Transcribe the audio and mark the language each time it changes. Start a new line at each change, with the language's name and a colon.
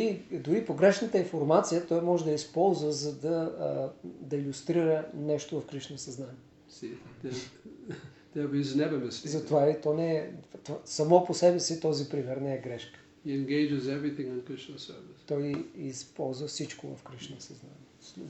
Bulgarian: Дори погрешната информация той може да използва, за да илюстрира нещо в Кришна съзнание.
English: There is never mistake.
Bulgarian: Затова и то не е само по себе си този пример не е грешка.
English: He engages everything in Krishna service.
Bulgarian: Той използва всичко в Кришна съзнание.